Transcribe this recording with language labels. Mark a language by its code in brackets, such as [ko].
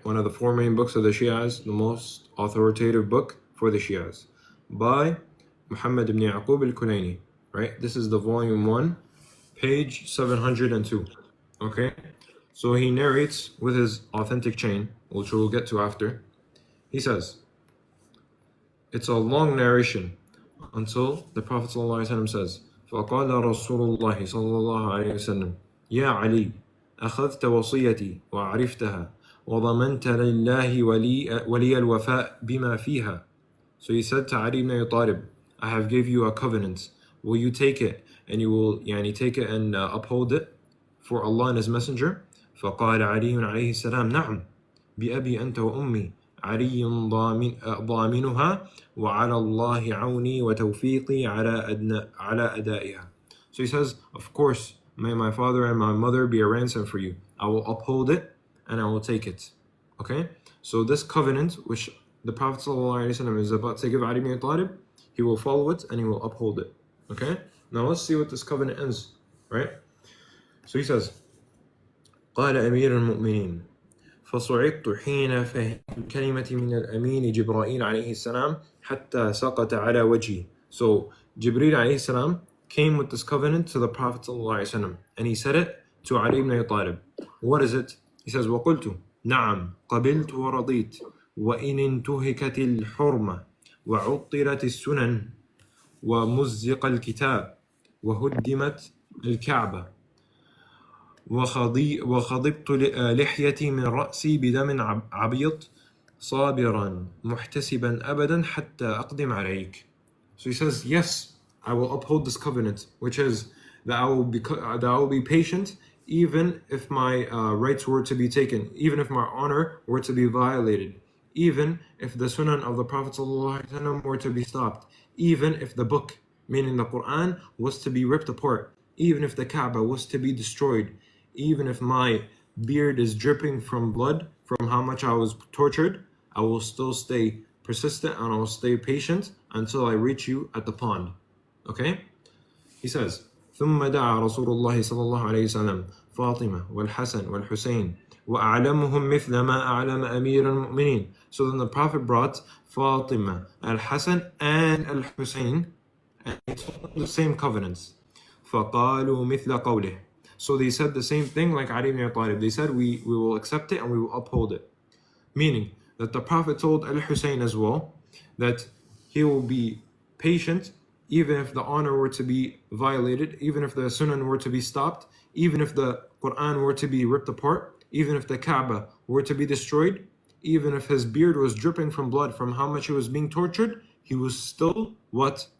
[en] One of the 4 main books of the Shias, the most authoritative book for the Shias, by Muhammad ibn Yaqub al-Kulayni, right? This is the volume 1, page 702, okay? So he narrates with his authentic chain, which we'll get to after. He says, it's a long narration until the Prophet ﷺ says, [ar] فَقَالَ رَسُولُ اللَّهِ صَلَّى اللَّهُ عَلَيْهِ وسلم يَا عَلِي أخذت وصيتي وعرفتها وضمنت لله ولي الوفاء بما فيها. [en] So he said to Ali ibn Abi Talib, I have gave you a covenant. Will you take it and you will take it and uphold it for Allah and His Messenger? [ar] فقال علي عليه السلام نعم بأبي أنت وأمي علي ضامنها وعلى الله عوني وتوفيقي على أدائها. [en] So he says, of course, may my father and my mother be a ransom for you. I will uphold it and I will take it. Okay? So this covenant, which the Prophet ﷺ is about to give Ali ibn Abi Talib, he will follow it and he will uphold it. Okay? Now let's see what this covenant is. Right? So he says, [ar] قال أمير المؤمنين فصعقت حين فهمت الكلمة من الأمين جبرائيل عليه السلام حتى سقط على وجهي. [en] So Jibreel عليه السلام came with this covenant to the Prophet ﷺ and he said it to Ali ibn Abi Talib. What is it? He says [ar] وقلت نعم قبلت ورضيت وإن انتهكت الحرمة وعطلت السنن ومزق الكتاب وهدمت الكعبة وخضبت لحيتي من رأسي بدم عبيط صابرا محتسبا أبدا حتى أقدم عليك. [en] So he says, yes, I will uphold this covenant, which is that I will be patient even if my rights were to be taken, even if my honor were to be violated, even if the sunnah of the Prophet ﷺ were to be stopped, even if the book, meaning the Quran, was to be ripped apart, even if the Kaaba was to be destroyed, even if my beard is dripping from blood from how much I was tortured, I will still stay persistent and I'll stay patient until I reach you at the pond. Okay? He says, [ar] ثم دعا رسول الله صلى الله عليه وسلم فاطمة والحسن والحسين وأعلمهم مثل ما أعلم أمير المؤمنين. [en] So then the Prophet brought Fatima, Al-Hasan and Al-Hussein and he told them the same covenants. [ar] فقالوا مثل قوله. [en] So they said the same thing like Ali ibn Abi Talib. They said we will accept it and we will uphold it. Meaning that the Prophet told Al-Hussein as well that he will be patient even if the honor were to be violated, even if the sunnah were to be stopped, even if the Quran were to be ripped apart, even if the Kaaba were to be destroyed, even if his beard was dripping from blood from how much he was being tortured, he was still what?